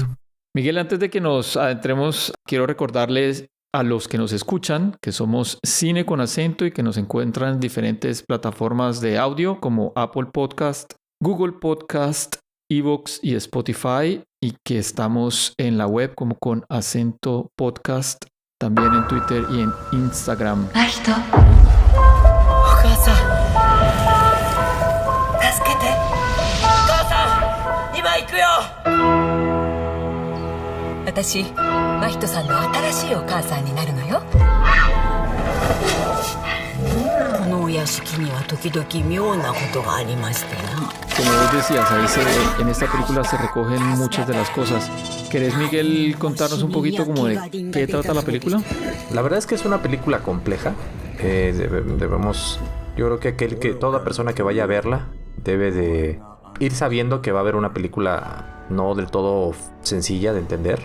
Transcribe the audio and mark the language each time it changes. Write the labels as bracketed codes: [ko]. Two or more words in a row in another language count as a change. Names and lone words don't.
[es] Miguel, antes de que nos adentremos, quiero recordarles a los que nos escuchan que somos Cine con Acento y que nos encuentran en diferentes plataformas de audio como Apple Podcast, Google Podcast, Evox y Spotify, y que estamos en la web como con Acento Podcast, también en Twitter y en Instagram. [ja] ライト、お母さん、助けて。お母さん、今行くよ。私、真人さんの新しいお母さんになるのよ。このお屋敷には時々妙なことがありましてな。 [es] Como vos decías, en esta película se recogen muchas de las cosas. ¿Querés, Miguel, contarnos un poquito como de qué trata la película? La verdad es que es una película compleja. Debemos, yo creo que toda persona que vaya a verla debe de ir sabiendo que va a haber una película no del todo sencilla de entender.